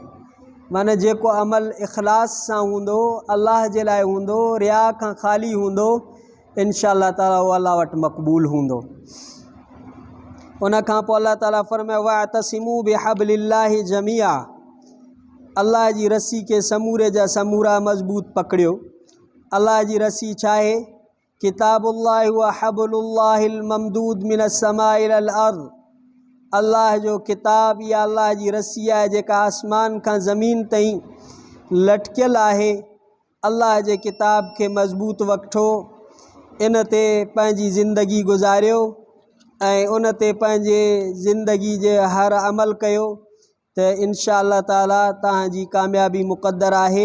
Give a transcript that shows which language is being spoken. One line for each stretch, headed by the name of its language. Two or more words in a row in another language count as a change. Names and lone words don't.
Sindhi: माना जेको अमल इख़लास सां हूंदो, अल्लाह जे लाइ हूंदो, रिया खां ख़ाली हूंदो,
Arabic: إن شاء الله تعالى
Sindhi: उहो अल्लाह वटि मक़बूल हूंदो। उन खां पोइ अल्लाह ताला फरमायो
Arabic: واعتصموا بحبل الله جميعا,
Sindhi: अल्लाह जी रस्सी के समूरे जा समूरा मज़बूत पकड़ियो। अल्लाह जी रस्सी छा आहे?
Arabic: كتاب الله وحبل الله الممدود من السماء إلى الأرض,
Sindhi: अल्लाह जो किताब या अल्लाह जी रस्सी आहे जेका आसमान खां ज़मीन ताईं लटकियल आहे। अल्लाह जे किताब खे मज़बूत वठो, इन ते पंहिंजी ज़िंदगी गुज़ारियो ऐं उन ते पंहिंजे ज़िंदगी जे हर अमल कयो त
Arabic: إن شاء الله تعالى
Sindhi: तव्हांजी कामयाबी मुक़द्दर आहे।